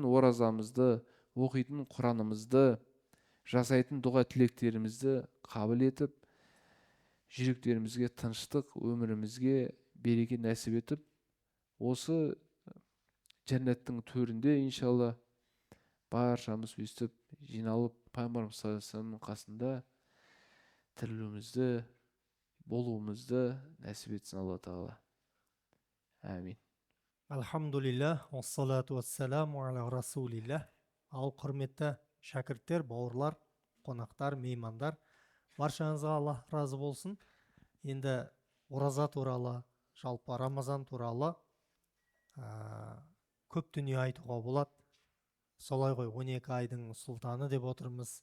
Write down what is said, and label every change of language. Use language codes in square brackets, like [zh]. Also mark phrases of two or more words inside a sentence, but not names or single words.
[kk] оразамызды, оқитын Құранымызды, жасайтын дұға тілектерімізді қабыл етіп, жүректерімізге тыныштық, өмірімізге береке нәсіп етіп, осы жәннаттың төрінде иншалла баршамыз өстіп жиналып пайғамбарымыз [ar] صلى الله عليه وسلم [kk] қасында тірілуімізді, болуымызды нәсіп етсін Алла тағала. Әмин. [ar] Алхамдулилля, والصلاة والسلام على رسول الله. [kk] Ал құрметті шәкірттер, бауырлар, қонақтар, меймандар, баршаңызға Алла разы болсын. Енді ораза туралы, жалпы Рамазан туралы көп дүние айтуға болады. Солай ғой, 12 айдың сұлтаны деп отырмыз.